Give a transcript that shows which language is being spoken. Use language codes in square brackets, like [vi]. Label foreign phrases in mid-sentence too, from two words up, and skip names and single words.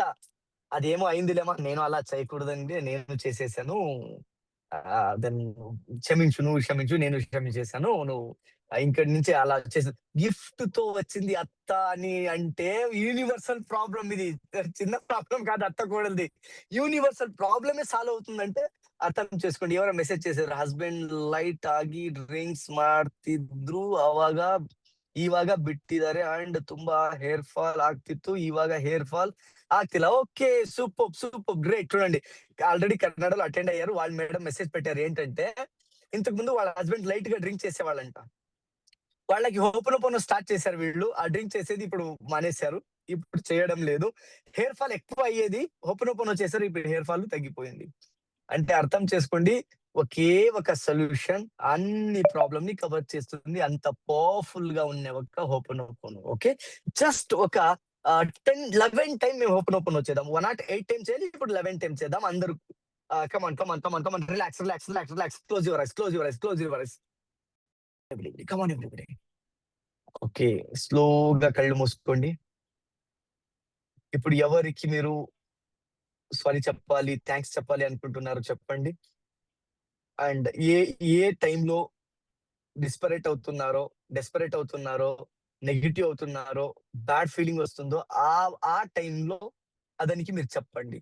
[te] "అదేమో అయిందిలేమా. నేను అలా చేయకూడదండి. నేను చేసేసాను. దెన్ క్షమించు. నువ్వు క్షమించు. నేను క్షమించేసాను. నువ్వు ఇంకటి నుంచి అలా చేసి" గిఫ్ట్‌తో వచ్చింది అత్త అని అంటే [en] universal problem [te] ఇది. చిన్న ప్రాబ్లమ్ కాదు అత్త కోడలిది. [en] universal problem solve [te] అవుతుందంటే ಅರ್ಥ చేసుకోండి. ఎవరో ಮೆಸೇಜ್ చేసారు. [kn] ಹಸ್ಬೆಂಡ್ ಲೈಟ್ ಆಗಿ ಡ್ರಿಂಕ್ಸ್ ಮಾಡ್ತಿದ್ರು. ಇವಾಗ ಬಿಟ್ಟಿದ್ದಾರೆ ಅಂಡ್ ತುಂಬಾ [en] hair fall [kn] ಆಗ್ತಿತ್ತು. ಇವಾಗ [en] hair fall [kn] ಆಗ್ತಿಲ್ಲ. [en] Okay. Superb. Great. [te] చూడండి ఆల్రెడీ కన్నడలో అటెండ్ అయ్యారు. వాళ్ళు మేడం మెసేజ్ పెట్టారు ఏంటంటే, ఇంతకు ముందు వాళ్ళ హస్బెండ్ లైట్‌గా డ్రింక్ చేసేవాళ్ళంట. వాళ్ళకి హోపోనోపోనో స్టార్ట్ చేశారు వీళ్ళు. ఆ డ్రింక్ చేసేది ఇప్పుడు మానేశారు. ఇప్పుడు చేయడం లేదు. [en] hair fall [te] ఎక్కువ అయ్యేది. హోపోనోపోనో చేశారు. ఇప్పుడు [en] hair fall [te] తగ్గిపోయింది. అంటే అర్థం చేసుకోండి. ఒకే ఒక సొల్యూషన్ అన్ని ప్రాబ్లమ్‌ని కవర్ చేస్తుంది. అంత పవర్‌ఫుల్‌గా ఉన్న ఒక హోపోనోపోనో. ఓకే. జస్ట్ ఒక 10, 11 టైమ్ మేము హోపోనోపోనో చేద్దాం. 108 టైమ్స్ చేయాలి. ఇప్పుడు 11 టైమ్స్ చేద్దాం. అందరూ [en] come on. Relax. Close your eyes. Everybody. Come on everybody. [te] ఓకే. స్లోగా కళ్ళు మూసుకోండి. ఇప్పుడు ఎవరికి మీరు సారీ చెప్పాలి, థాంక్స్ చెప్పాలి అనుకుంటున్నారో చెప్పండి. అండ్ ఏ ఏ టైమ్‌లో డెస్పరేట్ అవుతున్నారో, నెగెటివ్ అవుతున్నారో, [en] bad feeling [te] వస్తుందో ఆ టైమ్‌లో అతనికి మీరు చెప్పండి.